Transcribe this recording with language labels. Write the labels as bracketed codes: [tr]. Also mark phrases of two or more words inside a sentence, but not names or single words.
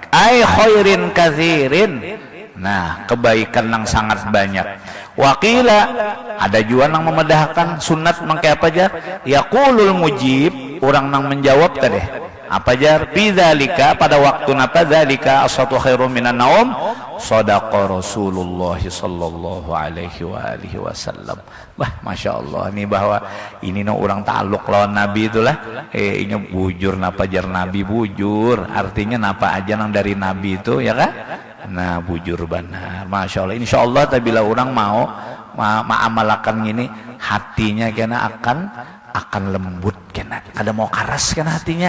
[ar] Ai خير كثير. [bjn] Nah, kebaikan nang sangat banyak. Wakila ada juga nang memedahkan sunat mangke apa aja? [ar] يقول المجيب, [bjn] orang nang menjawab tadi. Apa jar? [ar] بذلك, [bjn] pada waktu napa [ar] ذلك الصلاة خير من النوم صدق رسول الله صلى الله عليه وعلى آله وسلم. [bjn] Wah, [ar] ما شاء الله, [bjn] ini bahwa ini no orang ta'aluk lawan Nabi itulah. Ini bujur napa jar Nabi bujur, artinya napa aja nang dari Nabi itu ya kan? Nah, bujur benar. [ar] ما شاء الله إن شاء الله [bjn] bila orang mau ma'amalakan ini, hatinya kena akan lembut, kena kada mau karas kena hatinya.